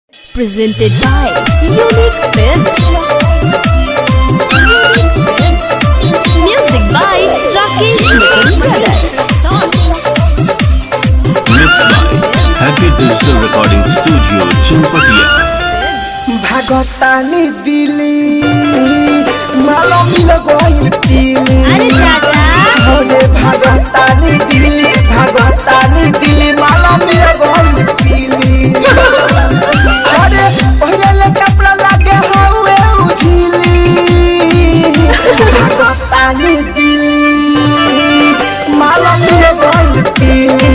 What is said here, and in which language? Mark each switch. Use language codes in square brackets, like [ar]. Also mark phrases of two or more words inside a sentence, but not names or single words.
[en] presented by Unique Films. Music by Rakesh Mittal Brothers. Mixed by Happy Digital Recording Studio, Chanpatia. [bho] भागतानी दिली माला मिल गइल तिली अरे चाचा होरे भागतानी दिली माला मिल गइल तिली अरे पहले कपड़ा लागे हवे उझिली भागतानी दिली माला मिल गइल तिली